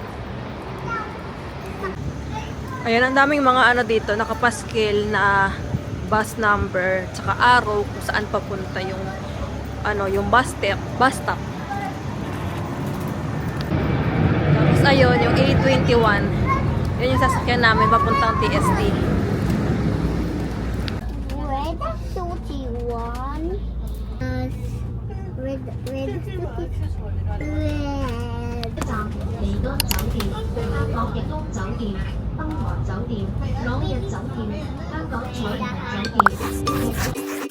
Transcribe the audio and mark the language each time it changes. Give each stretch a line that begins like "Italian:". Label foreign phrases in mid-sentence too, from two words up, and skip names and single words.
Filipino: Ayan, ang daming mga dito, nakapaskil na bus number, tsaka arrow kung saan papunta yung yung bus stop. Tapos ayun, yung 821. Yan yung sasakyan namin papuntang TST. Red 41. Red.
Cantonese: 利多酒店、香港逸東酒店、東華酒店、朗逸酒店、香港彩雲酒店。